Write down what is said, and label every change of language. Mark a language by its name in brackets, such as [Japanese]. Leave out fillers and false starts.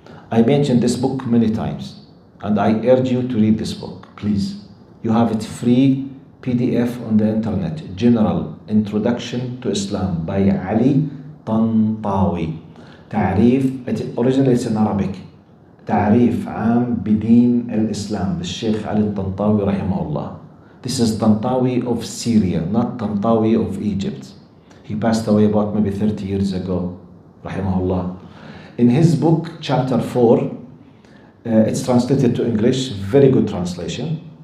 [English] I mentioned this book many times, and I urge you to read this book, please. You have it free PDF on the internet. General Introduction to Islam by Ali Tantawi. Originally it's in Arabic. [Arabic] تعريف عام بدين الإسلام بالشيخ علي الطنطاوي رحمه الله. [English] This is Tantawi of Syria, not Tantawi of Egypt. He passed away about maybe 30 years ago, rahimahullah. In his book, chapter 4, it's translated to English, very good translation.